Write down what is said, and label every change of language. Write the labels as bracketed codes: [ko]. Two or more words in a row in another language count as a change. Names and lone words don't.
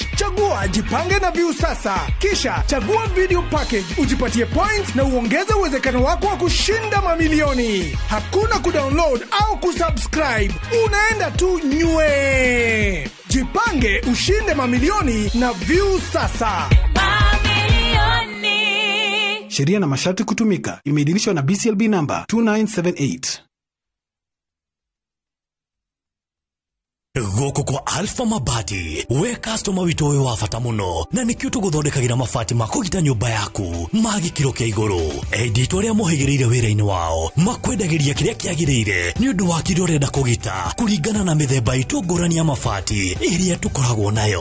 [sw] Chagua Jipange na View sasa. Kisha chagua video package, ujipatie points na uongeze uwezekano wako wa kushinda mamilioni. Hakuna kudownload au kusubscribe. Unaenda tu nywe. Jipange ushinde mamilioni na View sasa. Mamilioni. Sheria na masharti kutumika. Imeidhinishwa na BCLB number 2978. [ki] Goko kwa Alpha Mabati, we customer wito we wafata muno, na nikio tuguthondekagira mabati makugita nyumba yaku magi kiro kia iguru. Edito ria muhigirire wira-ini wao makwendagiria kiria kiagirire ni undu wa kirio renda kugita kuringana na mithemba itu ngurani ya mabati iria tukoragwo nayo.